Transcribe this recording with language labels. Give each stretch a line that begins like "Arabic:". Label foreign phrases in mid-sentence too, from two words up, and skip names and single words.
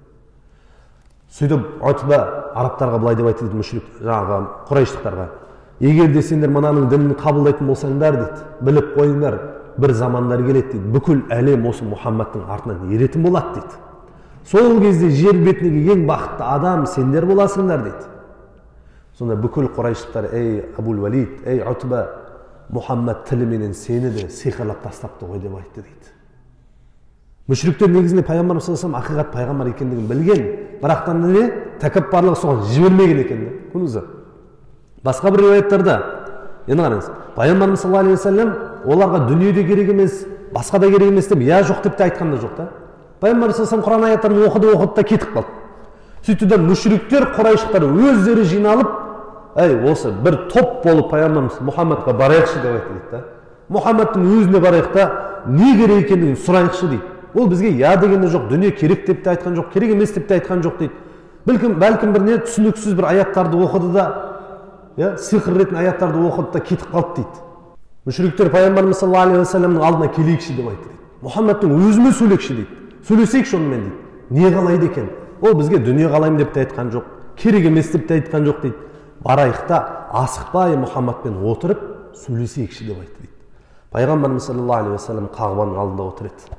Kazakh: Сөйтіп Утба арабтарға былай деп айтты дейді, мүшрик жаңағы Құрайшықтарға: егер де сендер мынаның дінін қабылдайтын болсаңдар дейді, біліп қойыңдар, бір замандар келеді дейді, бүкіл әлем осы Мұхаммадтың артынан еретін болады дейді. Сол кезде жер бетіндегі ең бақытты адам сендер боласыңдар дейді. Сонда бүкіл Құрайшықтар: ей Абул Валид, ей Утба, Мұхаммад тіліменен сені де сиқырлап тастапты ғой деп айтты дейді. Мүшриктер негізінде Пайғамбар
Arabic: صلى الله عليه وسلم
Kazakh: ақиқат пайғамбар екендігін білген, бірақтан не тәкаппарлығы соған жібермеген екен. Көрдіңіз. Басқа бір риуаяттарда, енді қараңыз, Пайғамбар
Arabic: صلى الله عليه وسلم
Kazakh: оларға дүние де керек емес, басқа да керек емес деп, я жоқ деп те айтқан да жоқ та. Пайғамбар
Arabic: صلى الله عليه وسلم
Kazakh: Құран аяттарын оқыды да кетіп қалды. Сөйтті де мүшриктер, Құрайшықтар өздері жиналып, ей, осы бір топ болып Пайғамбарымыз Мұхаммадқа барайықшы деп айтты дейді. Мұхаммадтың өзіне барайық та не керек екендігін сұрайықшы дейді. Ол бізге я дегенде жоқ, дүние керек деп те айтқан жоқ, керек емес деп те айтқан жоқ дейді. Бәлкім бір не түсініксіз бір аяттарды оқыды да, сиқыр ретінде аяттарды оқыды да кетіп қалды дейді. Мүшриктер Пайғамбарымыз
Arabic: صلى الله عليه وسلم
Kazakh: алдына келейікші деп айтты дейді. Мұхаммадтың өзімен сөйлейікші дейді. Сөйлесейікші онымен дейді. Не қалайды екен? Ол бізге дүние қалаймын деп те айтқан жоқ, керек емес деп те айтқан жоқ дейді. Барайық та асықпай Мұхаммадпен отырып сөйлесейікші деп айтты дейді. Пайғамбарымыз
Arabic: صلى الله عليه وسلم
Kazakh: Қағбаның алдында отыр еді.